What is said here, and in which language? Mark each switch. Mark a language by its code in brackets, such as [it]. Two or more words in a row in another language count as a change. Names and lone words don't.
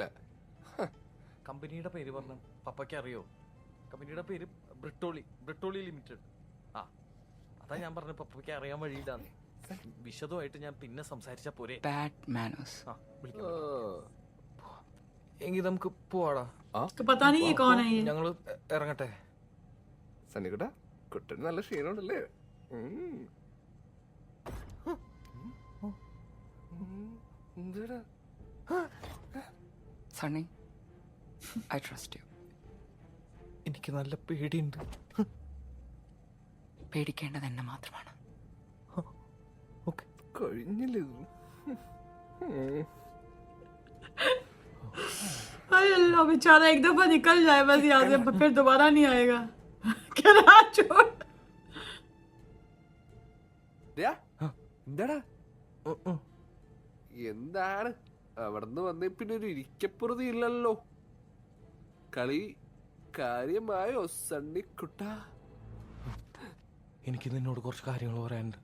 [ml] കമ്പനിയുടെ പേര് പറഞ്ഞു പപ്പയ്ക്ക് അറിയോ? കമ്പനിയുടെ പേര് ബ്രിട്ടോളി ലിമിറ്റഡ്. ആ, അതാ ഞാൻ പറഞ്ഞു പപ്പയ്ക്ക് അറിയാൻ വഴിയില്ലാന്ന്. വിശദമായിട്ട് ഞാൻ പിന്നെ സംസാരിച്ചാ പോരെ. [en] bad manners. [ml] ആ, വിളിക്കാം. എങ്കിൽ നമുക്ക് പോവാടാ. [hi] इसको पता नहीं है कौन है ये. [ml] ഞങ്ങള് ഇറങ്ങട്ടെ. സണ്ണിക്കുട്ടാ, കുട്ടന് നല്ല ക്ഷീണമുണ്ടല്ലേ? എന്താടാ? [en] സണ്ണി, I trust you. [ml] എനിക്ക് നല്ല പേടിയുണ്ട്. പേടിക്കേണ്ടത് എന്നെ മാത്രമാണ്. ഓക്കെ, കഴിഞ്ഞില്ലേ ഇത്? [hi] अरे अल्लाह, बेचारा एक दफा निकल जाए बस यहाँ से, फिर दोबारा नहीं आएगा. क्या छोड़. [ml] ദയാ, എന്താടാ? എന്താണ് അവിടുന്ന് വന്നേ പിന്നെ ഒരു ഇരിക്കപ്പുറതി ഇല്ലല്ലോ? കളി കാര്യമായോ സണ്ണിക്കുട്ട? എനിക്ക് നിന്നോട് കുറച്ച് കാര്യങ്ങൾ പറയാനുണ്ട്.